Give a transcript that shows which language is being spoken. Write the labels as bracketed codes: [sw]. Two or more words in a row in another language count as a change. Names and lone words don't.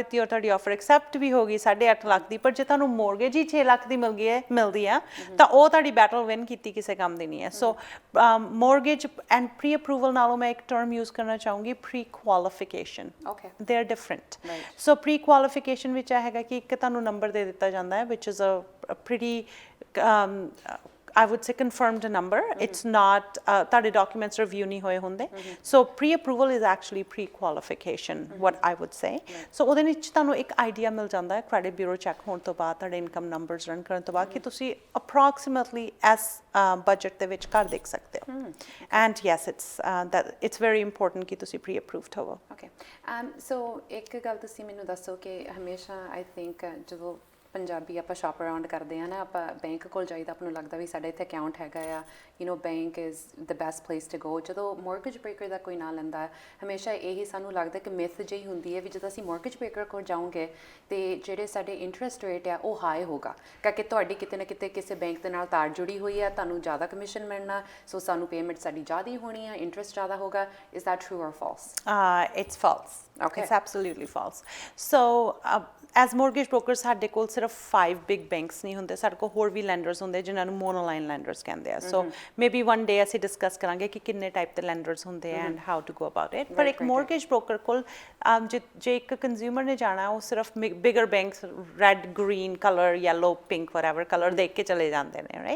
[pa] ਦਿੱਤੀ ਔਰ ਤੁਹਾਡੀ [en] offer accept [pa] ਵੀ ਹੋ ਗਈ 8.5 ਲੱਖ ਦੀ ਪਰ ਜੇ ਤੁਹਾਨੂੰ ਮੋਰਗੇਜ ਹੀ 6 ਲੱਖ ਦੀ ਮਿਲਦੀ ਆ ਤਾਂ ਉਹ ਤੁਹਾਡੀ [en] battle win [pa] ਕੀਤੀ ਕਿਸੇ ਕੰਮ ਦੀ ਨਹੀਂ ਹੈ ਸੋ [en] mortgage and pre approval [pa] ਨਾਲੋਂ ਮੈਂ ਇੱਕ [en] term use [pa] ਕਰਨਾ ਚਾਹੂੰਗੀ [en] pre qualification they are different so pre qualification [pa] ਵਿੱਚ ਇਹ ਹੈਗਾ ਕਿ ਇੱਕ ਤੁਹਾਨੂੰ ਨੰਬਰ ਦੇ ਦਿੱਤਾ ਜਾਂਦਾ ਹੈ [en] which is a pretty I would say confirmed number. It's not [pa] ਤੁਹਾਡੇ [en] documents review [pa] ਨਹੀਂ ਹੋਏ ਹੁੰਦੇ [en] so pre-approval is actually pre-qualification what I would say so [pa] ਉਹਦੇ ਵਿੱਚ ਤੁਹਾਨੂੰ ਇੱਕ ਆਈਡੀਆ ਮਿਲ ਜਾਂਦਾ ਹੈ [en] credit bureau check [pa] ਹੋਣ ਤੋਂ ਬਾਅਦ ਤੁਹਾਡੇ [en] income numbers run [pa] ਕਰਨ ਤੋਂ ਬਾਅਦ ਕਿ ਤੁਸੀਂ approximately ਇਸ ਬਜਟ ਦੇ ਵਿੱਚ ਘਰ ਦੇਖ ਸਕਦੇ ਹੋ [en] and yes it's very important [pa] ਕਿ ਤੁਸੀਂ pre-approved ਹੋਵੋ [en] okay so [pa] ਇੱਕ ਗੱਲ ਤੁਸੀਂ ਮੈਨੂੰ ਦੱਸੋ ਕਿ ਹਮੇਸ਼ਾ [en] I think [pa] ਜਦੋਂ ਪੰਜਾਬੀ ਆਪਾਂ [en] shop around [pa] ਕਰਦੇ ਆ ਨਾ ਆਪਾਂ ਬੈਂਕ ਕੋਲ ਜਾਈਦਾ ਆਪਾਂ ਨੂੰ ਲੱਗਦਾ ਵੀ ਸਾਡਾ ਇੱਥੇ ਅਕਾਊਂਟ ਹੈਗਾ ਆ [en] bank is the best place to go [pa] ਜਦੋਂ [en] mortgage broker [pa] ਦਾ ਕੋਈ ਨਾਂ ਲੈਂਦਾ ਹਮੇਸ਼ਾ ਇਹੀ ਸਾਨੂੰ ਲੱਗਦਾ ਕਿ ਮਿਥ ਜਿਹੀ ਹੁੰਦੀ ਹੈ ਵੀ ਜਦੋਂ ਅਸੀਂ [en] mortgage broker [pa] ਕੋਲ ਜਾਓਗੇ ਤੇ ਜਿਹੜੇ ਸਾਡੇ [en] interest rate [pa] ਆ ਉਹ ਹਾਈ ਹੋਗਾ ਕਿਉਂਕਿ ਤੁਹਾਡੀ ਕਿਤੇ ਨਾ ਕਿਤੇ ਕਿਸੇ ਬੈਂਕ ਦੇ ਨਾਲ ਤਾਰ ਜੁੜੀ ਹੋਈ ਆ ਤੁਹਾਨੂੰ ਜ਼ਿਆਦਾ ਕਮਿਸ਼ਨ ਮਿਲਣਾ ਸੋ ਸਾਨੂੰ ਪੇਮੈਂਟ ਸਾਡੀ ਜ਼ਿਆਦਾ ਹੋਣੀ ਆ ਇੰਟਰਸਟ ਜ਼ਿਆਦਾ ਹੋਗਾ [en] is that true or false it's false okay it's absolutely false so as mortgage broker [pa] ਸਾਡੇ ਕੋਲ ਸਿਰਫ 5 [en] big banks [pa] ਨਹੀਂ ਹੁੰਦੇ, ਸਾਡੇ ਕੋਲ ਹੋਰ ਵੀ ਲੈਂਡਰਸ ਹੁੰਦੇ ਜਿਨ੍ਹਾਂ ਨੂੰ [en] monoline lenders [pa] ਕਹਿੰਦੇ ਆ। [en] so maybe one day [pa] ਅਸੀਂ ਡਿਸਕਸ ਕਰਾਂਗੇ ਕਿ ਕਿੰਨੇ ਟਾਈਪ ਦੇ ਲੈਂਡਰਸ ਹੁੰਦੇ ਆ [en] and how to go about it. [pa] ਪਰ ਇੱਕ [en] mortgage broker [pa] ਕੋਲ ਜੇ ਇੱਕ ਕੰਜ਼ਿਊਮਰ ਨੇ ਜਾਣਾ, ਉਹ ਸਿਰਫ [en] bigger banks red, green color, yellow, pink, whatever color [pa] ਦੇਖ ਕੇ ਚਲੇ ਜਾਂਦੇ ਨੇ, ਰਾਈਟ?